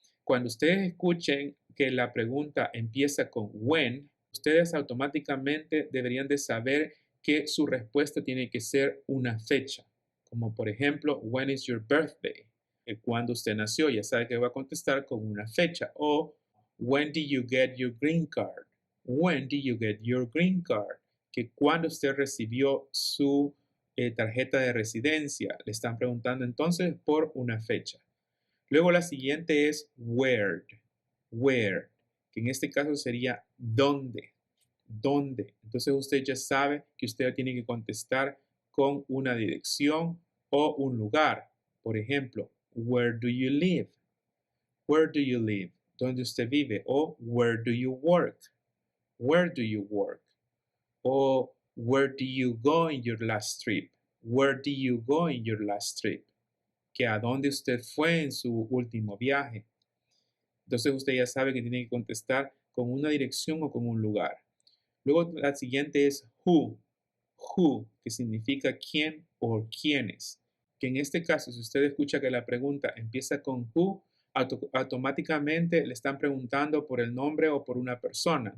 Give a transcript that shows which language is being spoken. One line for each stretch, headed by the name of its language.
Spanish: Cuando ustedes escuchen que la pregunta empieza con when, ustedes automáticamente deberían de saber que su respuesta tiene que ser una fecha, como por ejemplo,
English: when is your birthday?
Spanish: Cuando usted nació, ya sabe que va a contestar con una fecha.
English: O when did you get your green card? When did you get your green card?
Spanish: Que cuando usted recibió su tarjeta de residencia. Le están preguntando entonces por una fecha. Luego la siguiente es where, que en este caso sería dónde. Entonces usted ya sabe que usted tiene que contestar con una dirección o un lugar. Por ejemplo,
English: where do you live? Where do you live?
Spanish: ¿Dónde usted vive?
English: O where do you work? Where do you work? O where do you go in your last trip? Where do you go in your last trip?
Spanish: Que a dónde usted fue en su último viaje. Entonces usted ya sabe que tiene que contestar con una dirección o con un lugar. Luego la siguiente es who, que significa quién o quiénes. Que en este caso, si usted escucha que la pregunta empieza con who, automáticamente le están preguntando por el nombre o por una persona.